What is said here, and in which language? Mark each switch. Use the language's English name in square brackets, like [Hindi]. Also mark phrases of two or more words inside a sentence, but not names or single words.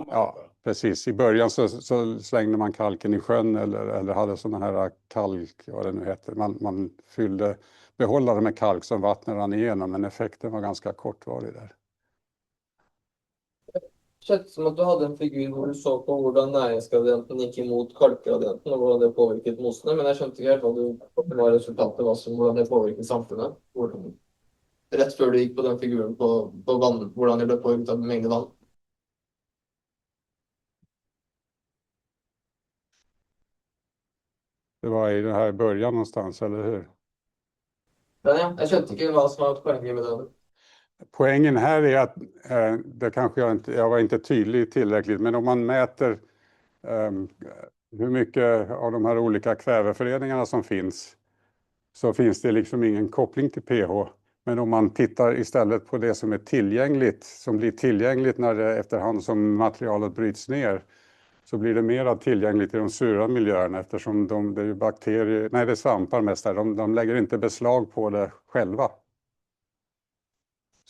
[Swedish] Ja, precis. I början så slängde man kalken i sjön eller hade sådana här kalk, vad det nu heter. Man fyllde behållare med kalk som vattnet rann igenom, men effekten var ganska kortvarig där. Det känns som att du [Norwegian] hade en figur hvor du så på hvordan næringsgradienten gikk imot kalkgradienten og hvordan det påvirket mosene, men jeg skjønte ikke helt hva resultatet var, hvordan det påvirket samfunnet. Rett før du gikk på den figuren på vann, hvordan det ble påvirket av mengde vann. [Swedish] Det var i den här början någonstans, eller hur? [Norwegian] Men ja, jeg skjønte ikke hva som var poenget med det. [Swedish] Poängen här är att det kanske jag var inte tydlig tillräckligt, men om man mäter hur mycket av de här olika kväveföreningarna som finns, så finns det liksom ingen koppling till pH. Men om man tittar istället på det som är tillgängligt, som blir tillgängligt när det efterhand som materialet bryts ner, så blir det mer tillgängligt i de sura miljöerna, eftersom det är ju bakterier, nej det är svampar mest där, de lägger inte beslag på det själva.